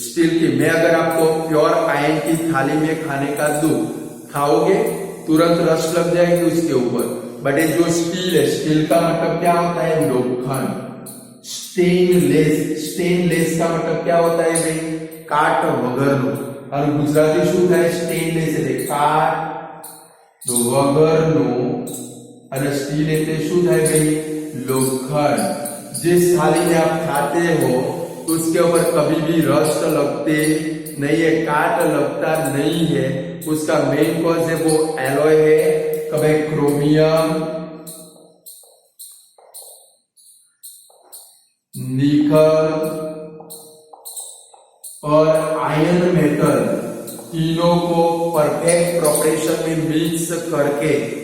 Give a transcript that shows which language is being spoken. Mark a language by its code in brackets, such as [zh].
[hi] Steel की मैं अगर आपको प्योर आयन की थाली में खाने का दूं, खाओगे तुरंत रस लग जाएगी उसके ऊपर। बट ये जो स्टील है, स्टील का मतलब क्या होता है? लोखंड। स्टेनलेस, स्टेनलेस का मतलब क्या होता है भाई? [gu] काट वगरनो। [hi] और गुजराती [gu] શું થાય? સ્ટેનલેસ એટલે કાટ વગરનો, અને સ્ટીલ એટલે શું થાય ભાई? लोखंड। [hi] जिस थाली में आप खाते हो उसके ऊपर कभी भी रस्ट लगते नहीं है, काट लगता नहीं है। उसका मेन कॉज है वो एलॉय है। कभी क्रोमियम, निकल और आयरन मेटल तीनों को परफेक्ट प्रोपरेशन में मिक्स करके